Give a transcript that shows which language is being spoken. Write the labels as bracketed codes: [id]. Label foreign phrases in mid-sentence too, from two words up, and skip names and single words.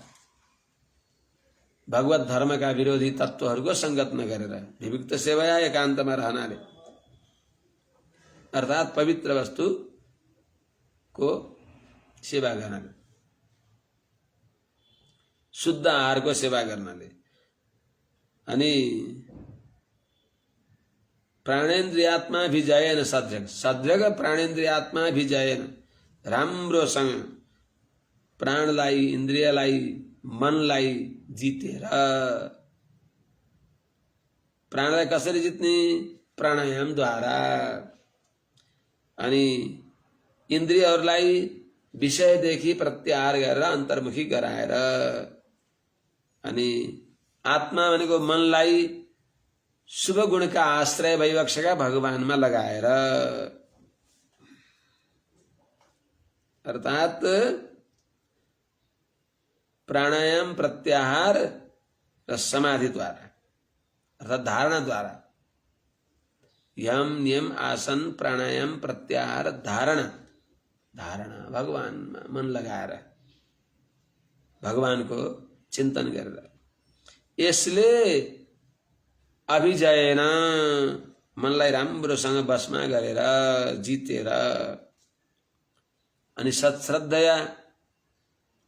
[ne] भगवत धर्मका विरोधी तत्त्वहरूको संगत नगरेर [sa] विविक्त सेवया [ne] एकान्तमा रहनाले, अर्थात पवित्र वस्तु को सेवा गर्नाले, शुद्ध आहार को सेवा गर्नाले, अनि [sa] प्राणेन्द्रियात्मा विजयेन सद्रक, सद्रक प्राणेन्द्रियात्मा विजयेन [ne] राम्रोसँग प्राणलाई, इन्द्रियलाई, मनलाई जितेर। प्राणलाई कसरी जित्ने? प्राणायाम द्वारा। अनि इन्द्रियहरूलाई विषयदेखि प्रत्याहार गरेर अन्तर्मुखी गराएर, अनि आत्मा भनेको मनलाई शुभ गुणका आश्रय भइबक्सेका भगवानमा लगाएर, अर्थात प्राणायाम प्रत्याहार र समाधि द्वारा, अर्थात धारणा द्वारा, यम नियम आसन प्राणायाम प्रत्याहार धारणा, धारणा भगवानमा मन लगाएर भगवानको चिन्तन गरेर, यसले अभिजयेन मनलाई राम्रोसँग बसमा गरेर जितेर, अनि सत्श्रद्धया